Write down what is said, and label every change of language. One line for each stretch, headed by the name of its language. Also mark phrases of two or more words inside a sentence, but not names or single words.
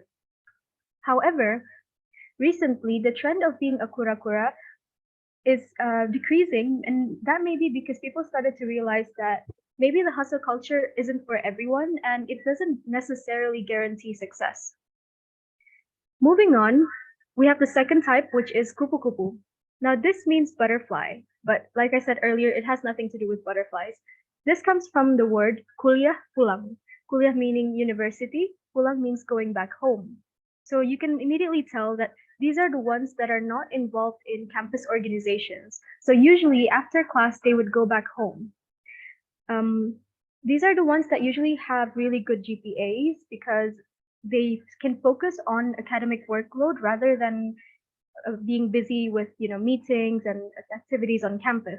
English: However, recently, the trend of being a kura-kura is decreasing, and that may be because people started to realize that maybe the hustle culture isn't for everyone and it doesn't necessarily guarantee success. Moving on, we have the second type, which is kupu-kupu. Now, this means butterfly, but like I said earlier, it has nothing to do with butterflies. This comes from the word
Indonesian: kuliah pulang.
English: Kuliah meaning university, pulang means going back home. So you can immediately tell that these are the ones that are not involved in campus organizations. So usually after class, they would go back home. These are the ones that usually have really good GPAs because they can focus on academic workload rather than being busy with meetings and activities on campus.